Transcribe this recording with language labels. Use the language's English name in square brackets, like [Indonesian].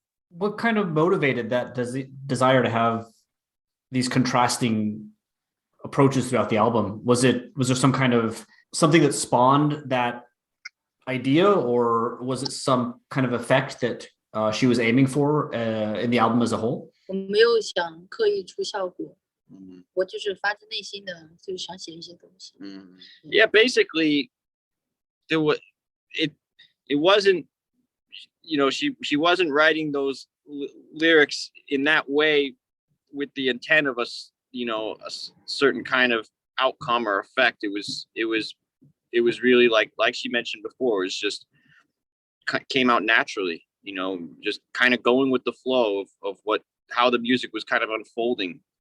[English] What kind of motivated that desire to have these contrasting approaches throughout the album? Was there some kind of something that spawned that idea, or was it some kind of effect that she was aiming for in the album as a whole? [Chinese] 我没有想刻意出效果，我就是发自内心的就想写一些东西。 [English] Yeah, basically, it wasn't, she wasn't writing those lyrics in that way with the intent of a certain kind of outcome or effect. It was really like she mentioned before, it's just came out naturally, just kind of going with the flow of how the music was kind of unfolding.